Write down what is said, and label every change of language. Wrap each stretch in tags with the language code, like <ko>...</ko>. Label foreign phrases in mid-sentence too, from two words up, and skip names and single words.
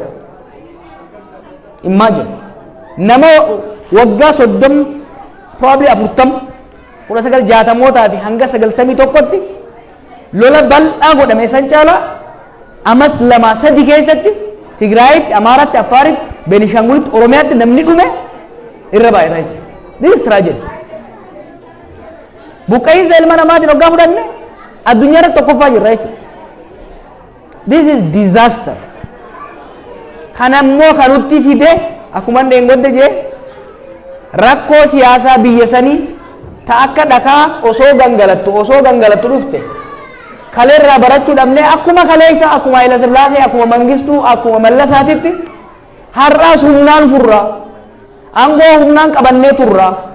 <om>Imagine nama waggaa 30 probably 40 1960mootaa fi hanga 91tti lola bal'aa godhame san caalaa amas 2-3 keessatti Tigraayitti, Amaaraatti, Affaaritti, Beenishaangulitti, Oromiyaatti namni dhume irra baay'ataa jira.</om> <en>This is tragedy.</en> <om>Buqqa'iinsa ilma namaatiin hoggaa fudhanne addunyaa irratti tokkoffaa jirra jechuudha.</om> <en>This is disaster.</en> <om>Kanammoo kanutti fide akkuma dheengodde jee rakkoo siyaasaa biyya sanii ta akka dhakaa osoo gangalattu dhufte kaleerraa barachuu dhabnee akkuma kaleessa akkuma Hayila Sillaasee akkuma Mangistuu akkuma Mallasaatitti har'aas humnaan furraa angoo humnaan qabannee turraa</om>